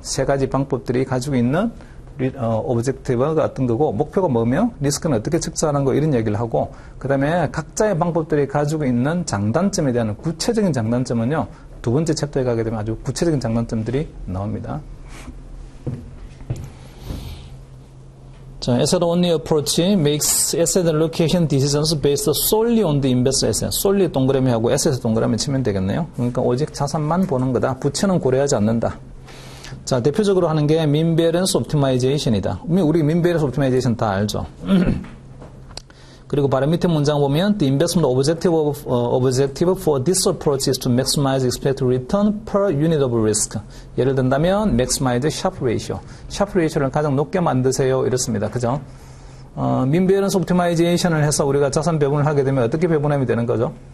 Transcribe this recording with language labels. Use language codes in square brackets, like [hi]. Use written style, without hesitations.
[ko] 세 가지 방법들이 가지고 있는 오브젝티브가 어떤 거고 목표가 뭐며 리스크는 어떻게 측정하는 거 이런 얘기를 하고 그 다음에 각자의 방법들이 가지고 있는 장단점에 대한 구체적인 장단점은요. 두 번째 챕터에 가게 되면 아주 구체적인 장단점들이 나옵니다. [en] 자, asset only approach makes asset allocation decisions based solely on the investor asset. [ko] solely 동그라미 하고 asset 동그라미 치면 되겠네요. 그러니까 오직 자산만 보는 거다. 부채는 고려하지 않는다. 자, 대표적으로 하는 게 민밸런스 옵티마이제이션이다. 우리 민밸런스 옵티마이제이션 다 알죠. [en] 그리고 바로 밑에 문장 보면 the investment objective for this approach is to maximize expected return per unit of risk. [ko] 예를 든다면 [en] maximize Sharpe ratio. [ko] Sharpe ratio를 가장 높게 만드세요. 이렇습니다. 그죠? 민밸런스 옵티마이제이션을 해서 우리가 자산 배분을 하게 되면 어떻게 배분하면 되는 거죠?